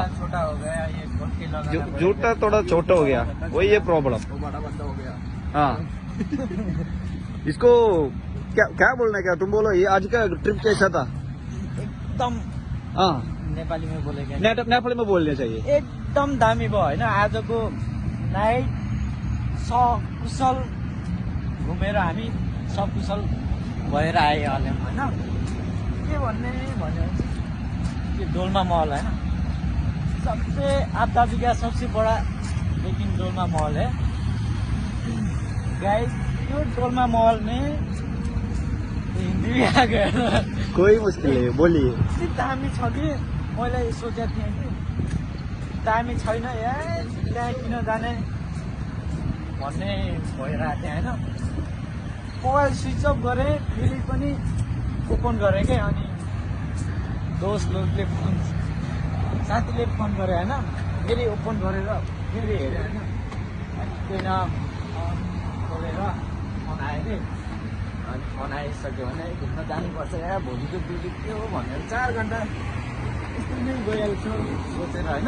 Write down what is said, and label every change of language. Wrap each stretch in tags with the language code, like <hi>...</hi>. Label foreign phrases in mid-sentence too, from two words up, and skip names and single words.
<hi>छोटा हो गया ये, जूता थोड़ा छोटा हो गया, वही है प्रॉब्लम। बड़ा बंदा हो गया। हाँ इसको क्या क्या बोलना है, क्या तुम बोलो, ये आज का ट्रिप कैसा था? एकदम, हाँ नेपाली में बोलेगा, नेपाली में बोलना चाहिए।</hi> <ne>एकदम दामी भयो होइन। आजको नाइट सकुशल घुमेर हामी सकुशल भएर आइहाल्यौँ होइन। के भन्ने भन्यो</ne> <hi>ये डोलमा महल है ना, सबसे आप दाबी का सबसे बड़ा लेकिन डोलमा महल है गाइस। यो डोलमा महल में हिन्दी भी आ गया, कोई मुश्किल है, बोलिए।</hi> <ne>यति दामी छ कि मैले सोचेको थिएँ कि दामी छैन यार, त्यहाँ किन जाने भन्ने भइरहेको थिएँ होइन। मोबाइल</ne> <en>switch off</en> <ne>गरेँ, फेरि पनि ओपन गरेँ क्या, अनि दोस्तले फोन, साथीले फोन गरे होइन, फेरि ओपन गरेर फेरि हेऱ्यो होइन, किन खोलेर फोन आयो कि, अनि फोन आइसक्यो भने घुम्न जानुपर्छ या भोलिको ड्युटी के हो भनेर 4 घन्टा यस्तो नै गइहाल्छ सोचेर होइन।</ne>